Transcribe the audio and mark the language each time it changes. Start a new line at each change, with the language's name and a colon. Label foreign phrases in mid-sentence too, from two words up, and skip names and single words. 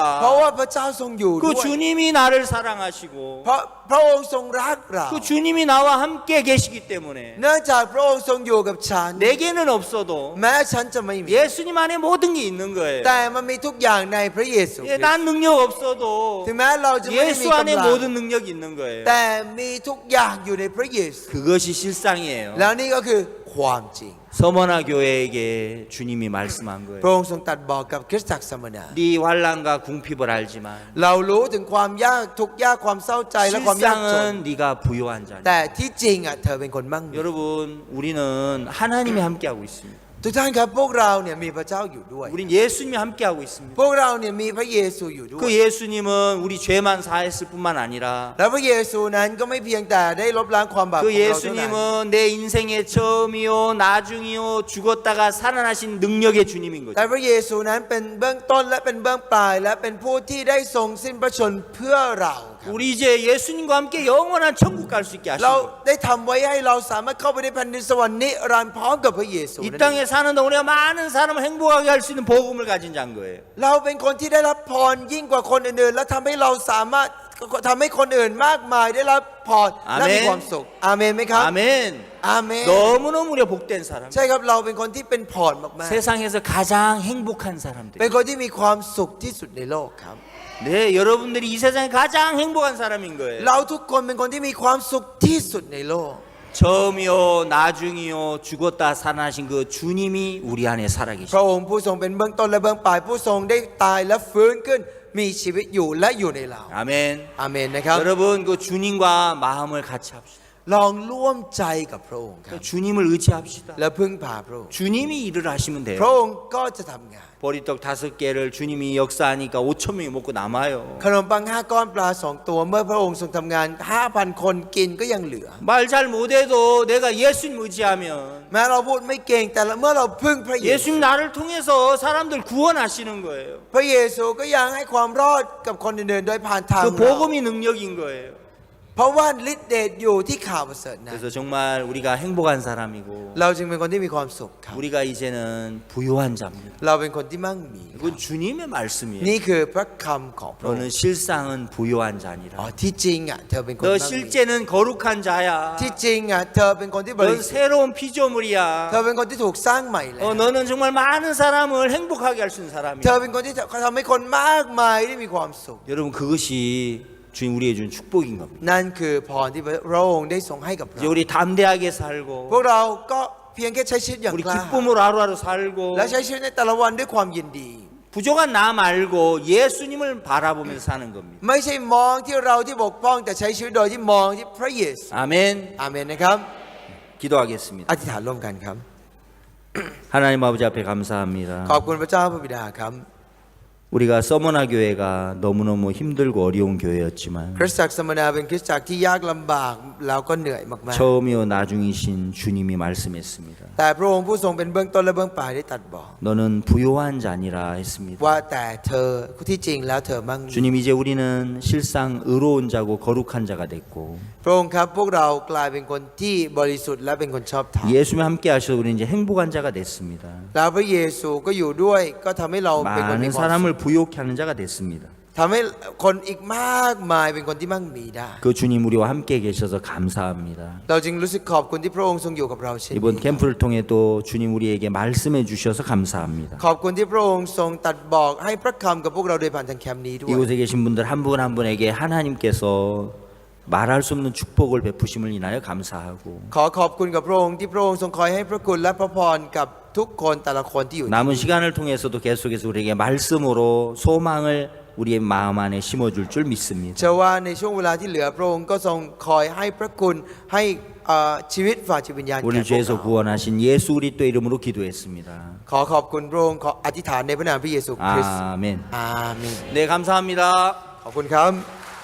Thai: ว่าพระเจ้าทรงอยู่ด้
Korean: 그
Thai: วย
Korean: 주님이 나를 사랑하시고
Thai: เพราะพระองค์ทรงรักเรา
Korean: 그 주님이 나와 함께 계시기 때문에
Thai: เนื่องจากพระองค์ทรงอยู่กับฉัน
Korean: 내게는 없어도
Thai: แม้ฉันจะไม่มี
Korean: 예수님 안에 모든 게 있는 거예요.
Thai: แต่มันมีทุกอย่างในพระเยซู
Korean: 예, 난 능력 없어도
Thai: ถึงแม้เราจะไม่ได้มี
Korean: 예수 안에
Thai: กำลัง
Korean: 모든 능력이 있는 거예요.
Thai: แต่มีทุกอย่างอยู่ในพระเยซู
Korean: 그것이 실상이에요.
Thai: แล้วนี่ก็คือความจริง
Korean: 서머나 교회에게 주님이 말씀한
Thai: พระ
Korean: 거예요.
Thai: องค์ทรงตรัสบอกกับคริสตจักรสมณะ
Korean: 네 환란과 궁핍을 알지만
Thai: เรารู้ถึงความยากทุกข์ยากความเศร้าใจและความยากจน
Korean: 실상은 네가 부유한 자니.
Thai: แต่ที่จริงอ่ะเธอเป็นคนมั่งมี
Korean: 여러분, 우리는 하나님이 함께하고 있습니다.
Thai: ทุกท่านครับพวกเราเนี่ยมีพระเจ้าอยู่ด้วย
Korean: 우린 예수님이 함께하고 있습니다.
Thai: พวกเราเนี่ยมีพระเยซูอยู่ด้วย
Korean: 그 예수님은 우리 죄만 사했을 뿐만 아니라
Thai: แล้วพระเยซูนั้นก็ไม่เพียงแต่ได้ลบล้างความบาปข
Korean: 그
Thai: องเราเท่านั้น
Korean: 예수님은 내 인생의 처음이요 나중이요 죽었다가 살아나신 능력의 주님인
Thai: แต่
Korean: 거죠.
Thai: พระเยซูนั้นเป็นเบื้องต้นและเป็นเบื้องปลายและเป็นผู้ที่ได้ทรงสิ้นพระชนม์เพื่อเราครับ
Korean: 우리 이제 예수님과 함께 영원한 천국 갈 수 있게
Thai: เรา
Korean: 하시고
Thai: ได้ทำไว้ให้เราสามารถเข้าไปในแผ่นดินสวรรค์นิรันดร์พร้อมกับพระเยซู
Korean: 이
Thai: นั่นเอง
Korean: 땅에 사는 동안 우리가 많은 사람을 행복하게 할 수 있는 복음을 가진 자인 거예요.
Thai: เราเป็นคนที่ได้รับพรยิ่งกว่าคนอื่นๆและทำให้เราสามารถทำให้คนอื่นมากมายได้รับพรและมีความสุขอาเมนไหมครับ
Korean: 아멘.
Thai: อาเมน
Korean: 너무너무 우리가 복된 사람.
Thai: ใช่ครับเราเป็นคนที่เป็นพรมาก
Korean: 세상에서 가장 행복한
Thai: ๆ
Korean: 사람들.
Thai: เป็นคนที่มีความสุขที่สุดในโลกครับ
Korean: 네, 여러분들이 이 세상에 가장 행복한 사람인 거예요.
Thai: เราทุกคนเป็นคนที่มีความสุขที่สุดในโลก
Korean: 처음이요 나중이요 죽었다 살아나신 그 주님이 우리 안에
Thai: พ
Korean: 살아계십니다.
Thai: ระองค์ผู้ทรงเป็นเบื้องต้นและเบื้องปลายผู้ทรงได้ตายและฟื้นขึ้นมีชีวิตอยู่และอยู่ในเรา
Korean: 아멘.
Thai: อาเมนนะครับ
Korean: 여러분 그 주님과 마음을 같이 합시다.
Thai: ลองร่วมใจกับพระองค์ครับ
Korean: 주님을 의지합시다.
Thai: และพึ่งพาพระองค์
Korean: 주님이 일을 하시면
Thai: พระ
Korean: 돼요.
Thai: องค์ก็จะทำงาน
Korean: 보리떡 5개를 주님이 역사하니까 5천 명이 먹고 남아요.
Thai: ขนมปัง5 ก้อนปลา2 ตัวเมื่อพระองค์ทรงทำงาน 5,000 คนกินก็ยังเหลือ
Korean: 말 잘 못해도 내가 예수님 의지하면
Thai: แม้เราพูดไม่เก่งแต่เมื่อเราพึ่งพระเยซู
Korean: 예수님 나를 통해서 사람들 구원하시는 거예요.
Thai: พระเยซูก็ยังให้ความรอดกับคนอื่นๆโดยผ่านทาง
Korean: 그
Thai: เรา
Korean: 복음이 능력인 거예요.
Thai: เพราะว่าฤทธิ์เดชอยู่ที่ข่าวประเสริฐนั้น
Korean: 그래서 정말 우리가 행복한 사람이고
Thai: เราจึงเป็นคนที่มีความสุขครับ
Korean: 우리가 이제는 부유한 자입니다.
Thai: เราเป็นคนที่มั่งมีครับ
Korean: 이건 주님의 말씀이에요.
Thai: นี่คือพระคำของพระองค์
Korean: 너는 실상은 부유한 자니라.
Thai: ที่จริงอ่ะเธอเป็นคน
Korean: 너
Thai: มั่งมี
Korean: 실제는 거룩한 자야.
Thai: ที่จริงอ่ะเธอเป็นคนที่บ
Korean: 넌
Thai: ริสุทธิ์
Korean: 새로운
Thai: เธ
Korean: 피조물이야.
Thai: อเป็นคนที่ถูกสร้างใหม่แล้ว
Korean: 너는 정말 많은 사람을 행복하게 할 수 있는
Thai: เธอ
Korean: 사람이야.
Thai: เป็นคนที่ทำให้คนมากมายได้มีความสุข
Korean: 여러분 그것이 주님 우리에게 준 축복인 겁니다.
Thai: นั่นคือพรที่พระองค์ได้ทรงให้กับเรา
Korean: 이제 우리 담대하게
Thai: พว
Korean: 살고
Thai: กเราก็เพียงแค่ใช้ชีวิตอย่าง
Korean: 우리
Thai: กล้า
Korean: 기쁨으로 하루하루 살고
Thai: และใช้ชีวิตในแต่ละวันด้วยความยินดี
Korean: 부족한 나 말고 예수님을 바라보면서 사는 겁니다.
Thai: ไม่ใช่มองที่เราที่บกพร่องแต่ใช้ชีวิตโดยที่มองที่พระเยซู
Korean: 아멘.
Thai: อาเมนนะครับ
Korean: 기도하겠습니다.
Thai: อธิษฐานร่วมกันครับ
Korean: 하나님 아버지 앞에 감사합니다.
Thai: ขอบคุณพระเจ้าพระบิดาครับ
Korean: 우리가 서머나 교회가 너무너무 힘들고 어려운 교회였지만
Thai: คริสตจักรสมณะเป็นคริสตจักรที่ยากลำบากแล้วก็เหนื่อยมาก
Korean: 처음이요 나중이신 주님이 말씀했습니다.
Thai: ๆแต่พระองค์ผู้ทรงเป็นเบื้องต้นและเบื้องปลายได้ตรัสบอก
Korean: 너는 부요한 자니라 했습니다.
Thai: ว่าแต่เธอที่จริงแล้วเธอมั่งมี
Korean: 주님 이제 우리는 실상 의로운 자고 거룩한 자가 됐고
Thai: พระองค์ครับพวกเรากลายเป็นคนที่บริสุทธิ์และเป็นคนชอบธรรม
Korean: 예수님 함께 하셔서 우리는 이제 행복한 자가 됐습니다.
Thai: แล้วพระเยซูก็อยู่ด้วยก็ทำให้เราเป็นคนมี
Korean: 많은
Thai: ความสุข
Korean: 사람을 부요케 하는 자가 됐습니다.
Thai: ทำให้คนอีกมากมายเป็นคนที่มั่งมีได้
Korean: 그 주님 우리와 함께 계셔서 감사합니다.
Thai: เราจึงรู้สึกขอบคุณที่พระองค์ทรงอยู่กับเราเช่นนี้
Korean: 이번 캠프를 통해 또 주님 우리에게 말씀해 주셔서 감사합니다.
Thai: ขอบคุณที่พระองค์ทรงตรัสบอกให้พระคำกับพวกเราโดยผ่านทางแคมป์นี้ด้วย
Korean: 이곳에 계신 분들 한 분 한 분에게 하나님께서 말할 수 없는 축복을 베푸심을 인하여 감사하고
Thai: ขอขอบคุณกับพระองค์ที่พระองค์ทรงคอยให้พระคุณและพระพรกับทุกคนแต่ละคนที่อยู่
Korean: 남은 시간을 통해서도 계속해서 우리에게 말씀으로 소망을 우리의 마음 안에 심어줄 줄 믿습니다.
Thai: เชื่อว่าในช่วงเวลาที่เหลือพระองค์ก็ทรงคอยให้พระคุณให้ชีวิตฝ่ายจิตวิญญาณแก่
Korean: 우리를
Thai: พวก
Korean: 죄에서
Thai: เรา
Korean: 구원하신 예수 그리스도 이름으로 기도했습니다.
Thai: ขอขอบคุณพระองค์ขออธิษฐานในพระนามพระเยซูคริสต์
Korean: 아멘.
Thai: อาเมน
Korean: 네 감사합니다.
Thai: ขอบคุณครับ